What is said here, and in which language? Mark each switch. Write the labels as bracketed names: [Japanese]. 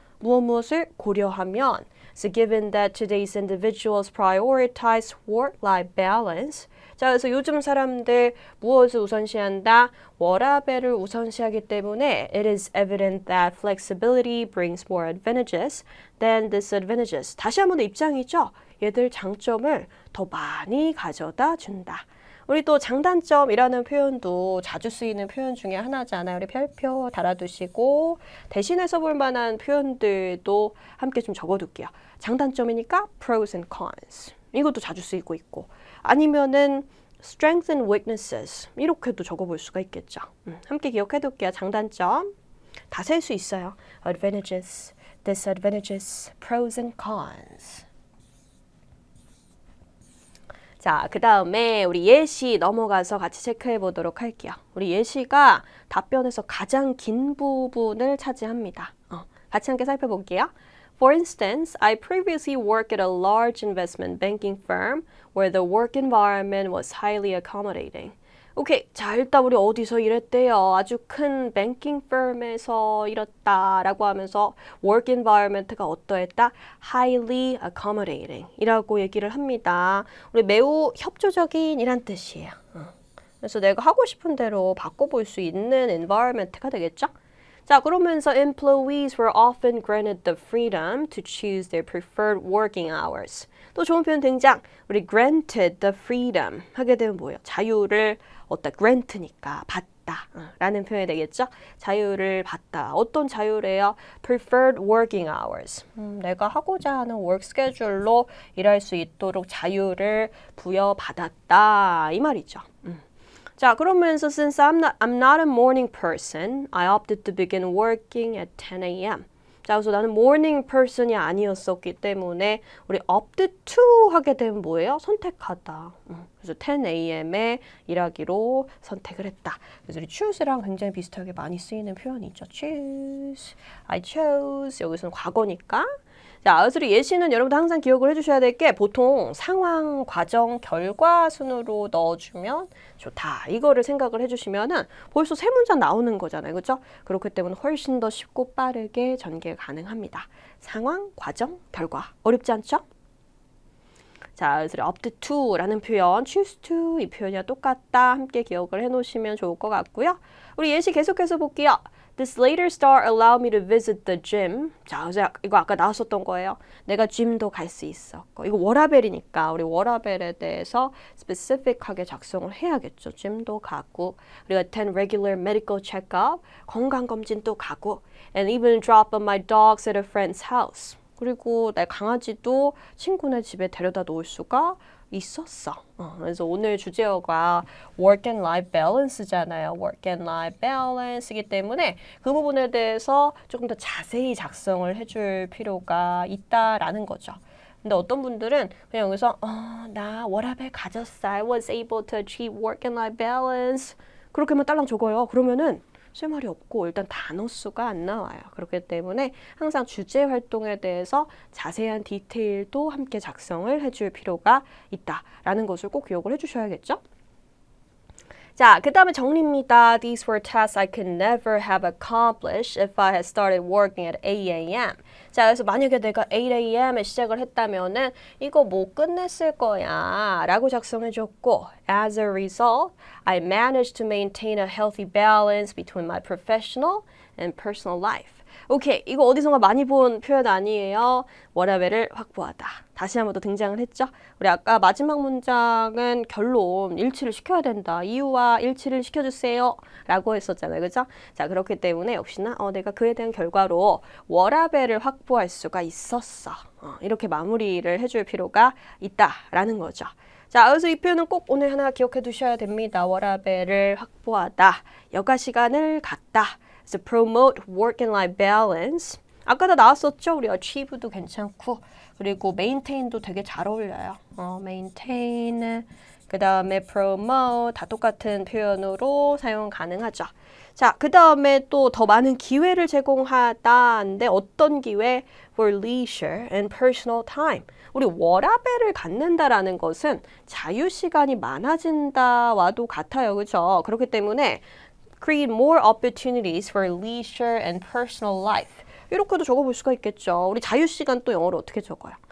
[Korean] 무엇을 고려하면 [English] So given that today's individuals prioritize work-life balance. [Korean] 자, 그래서 요즘 사람들 무엇을 우선시한다? 워라밸을 우선시하기 때문에 [English] it is evident that flexibility brings more advantages than disadvantages. [Korean] 다시 한번 더 입장이죠. 얘들 장점을 더 많이 가져다 준다. 우리 또 장단점이라는 표현도 자주 쓰이는 표현 중에 하나잖아요. 우리 별표 달아두시고 대신에 써볼 만한 표현들도 함께 좀 적어둘게요. 장단점이니까 [English] pros and cons. [Korean] 이것도 자주 쓰이고 있고 아니면은 [English] strengths and weaknesses [Korean] 이렇게도 적어볼 수가 있겠죠. 함께 기억해둘게요. 장단점 다 셀 수 있어요. [English] advantages, disadvantages, pros and cons. [Korean] 자, 그 다음에 우리 예시 넘어가서 같이 체크해 보도록 할게요. 우리 예시가 답변에서 가장 긴 부분을 차지합니다. 같이 함께 살펴볼게요. [English] For instance, I previously worked at a large investment banking firm where the work environment was highly accommodating. [Korean] 오케이, 자 일단 우리 어디서 일했대요? 아주 큰 뱅킹 firm에서 일했다라고 하면서 work environment가 어떠했다? [English] highly accommodating [Korean] 이라고 얘기를 합니다. 우리 매우 협조적인 이란 뜻이에요. 그래서 내가 하고 싶은 대로 바꿔볼 수 있는 environment가 되겠죠? 자, 그러면서 [English] employees were often granted the freedom to choose their preferred working hours. [Korean] 또 좋은 표현 등장. 우리 [English] granted the freedom [Korean] 하게 되면 뭐예요? 자유를 grant니까 받다 라는 표현이 되겠죠? 자유를 받다. 어떤 자유래요? [English] preferred working hours. [Korean] 내가 하고자 하는 work schedule로 일할 수 있도록 자유를 부여받았다. 이 말이죠. 자, 그러면서 [English] since I'm not a morning person, I opted to begin working at 10 a.m. [Korean] 자, 그래서 나는 morning person이 아니었었기 때문에 우리 [English] opted to [Korean] 하게 되면 뭐예요? 선택하다. 그래서 10 a.m.에 일하기로 선택을 했다. 그래서 우리 choose랑 굉장히 비슷하게 많이 쓰이는 표현이죠. [English] choose, I chose. [Korean] 여기서는 과거니까. 자, 그래서 예시는 여러분들 항상 기억을 해주셔야 될 게 보통 상황, 과정, 결과 순으로 넣어주면 좋다. 이거를 생각을 해주시면은 벌써 세 문장 나오는 거잖아요. 그렇죠? 그렇기 때문에 훨씬 더 쉽고 빠르게 전개 가능합니다. 상황, 과정, 결과. 어렵지 않죠? 자, 그래서 up to라는 표현, [English] choose to [Korean] 이 표현이랑 똑같다. 함께 기억을 해놓으시면 좋을 것 같고요. 우리 예시 계속해서 볼게요. [English] This later start allowed me to visit the gym. [Korean] 자, 그래서 이거 아까 나왔었던 거예요. 내가 gym도 갈 수 있었고. 이거 워라벨이니까 우리 워라벨에 대해서 specific하게 작성을 해야겠죠. gym도 가고, 그리고 [English] attend regular medical checkup, [Korean] 건강검진도 가고, [English] and even drop off my dogs at a friend's house. [Korean] 그리고 내 강아지도 친구네 집에 데려다 놓을 수가 있었어. 그래서 오늘 주제어가 work and life balance잖아요. work and life balance이기 때문에 그 부분에 대해서 조금 더 자세히 작성을 해줄 필요가 있다라는 거죠. 근데 어떤 분들은 그냥 여기서 나 워라밸 가졌어. [English] I was able to achieve work and life balance. [Korean] 그렇게만 딸랑 적어요. 그러면은 쓸 말이 없고 일단 단어 수가 안 나와요. 그렇기 때문에 항상 주제 활동에 대해서 자세한 디테일도 함께 작성을 해줄 필요가 있다라는 것을 꼭 기억을 해주셔야겠죠? 자, 그 다음에 정리입니다. [English] These were tasks I could never have accomplished if I had started working at 8 a.m. [Korean] 자, 그래서 만약에 내가 8am에 시작을 했다면은 이거 못 끝냈을 거야 라고 작성해줬고 [English] As a result, I managed to maintain a healthy balance between my professional and personal life. [Korean] 오케이, 이거 어디선가 많이 본 표현 아니에요? 워라밸을 확보하다. 다시 한번 또 등장을 했죠? 우리 아까 마지막 문장은 결론 일치를 시켜야 된다. 이유와 일치를 시켜주세요. 라고 했었잖아요. 그죠? 자, 그렇기 때문에 역시나 내가 그에 대한 결과로 워라밸을 확보할 수가 있었어. 이렇게 마무리를 해줄 필요가 있다라는 거죠. 자, 그래서 이 표현은 꼭 오늘 하나 기억해 두셔야 됩니다. 워라밸을 확보하다. 여가 시간을 갖다. [English] So promote work and life balance. [Korean] 아까 다 나왔었죠? 우리 achieve도 괜찮고 그리고 maintain도 되게 잘 어울려요. maintain 그 다음에 promote 다 똑같은 표현으로 사용 가능하죠. 자, 그 다음에 또 더 많은 기회를 제공하다인데 어떤 기회? [English] For leisure and personal time. [Korean] 우리 워라밸을 갖는다라는 것은 자유 시간이 많아진다와도 같아요. 그렇죠? 그렇기 때문에 [English] create more opportunities for leisure and personal life. [Korean] 이렇게도 적어볼 수가 있겠죠. 우리 자유시간 또 영어로 어떻게 적어요?